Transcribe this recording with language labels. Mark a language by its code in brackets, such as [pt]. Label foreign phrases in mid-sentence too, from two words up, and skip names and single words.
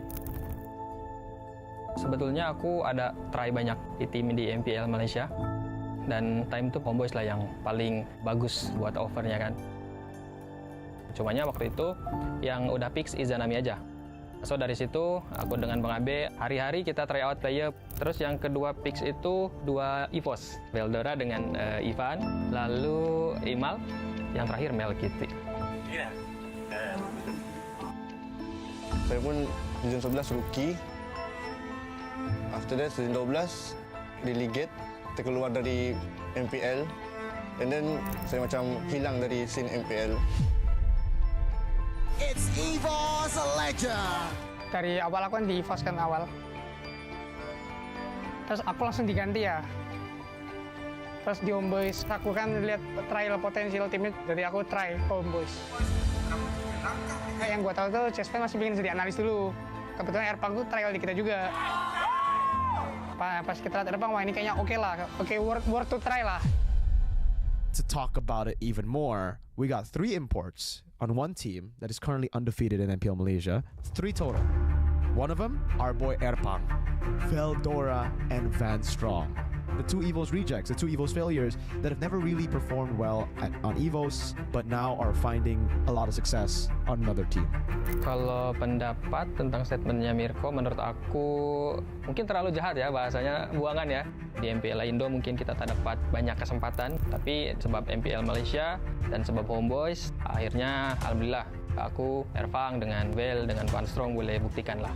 [id] Sebetulnya aku ada try banyak di tim di MPL Malaysia dan time tu HomeBois lah yang paling bagus buat offernya kan. Cumanya waktu itu yang udah fix Izanami aja. So dari situ aku dengan Bang Abe hari-hari kita [en] try out [id] player. Terus yang kedua fix itu 2 EVOS, Veldora dengan Ivan, lalu Imal, yang terakhir Mel Kitty. Saya pun season 11 rookie. [en] After that season 12 delegate, [id] kita keluar dari MPL. [en] And then [id] saya macam hilang dari scene MPL. [en] It's EVOS Legend. [id] Dari awal aku kan di EVOS kan awal. Terus aku langsung diganti ya. Terus di HomeBois, aku kan lihat trial potensial timnya, jadi aku try HomeBois. Yang gue tahu tuh, Chessman masih bikin jadi analis dulu. Kebetulan Erpang tuh trial di kita juga. Pas kita lihat Erpang, wah ini kayaknya oke lah. Oke, [en] worth to try lah. To talk about it even more, we got 3 imports on one team that is currently undefeated in MPL Malaysia. 3 total. One of them, our boy Erpang, Veldora, and Van Strong. The 2 EVOS rejects, the 2 EVOS failures that have never really performed well on EVOS, but now are finding a lot of success on another team. [id] Kalau pendapat tentang statementnya Mirko, menurut aku mungkin terlalu jahat ya, bahasanya buangan ya. Di MPL Indo mungkin kita tak dapat banyak kesempatan, tapi sebab MPL Malaysia dan sebab HomeBois, akhirnya alhamdulillah aku, Erfang, dengan Vel, dengan Van Strong boleh buktikan lah.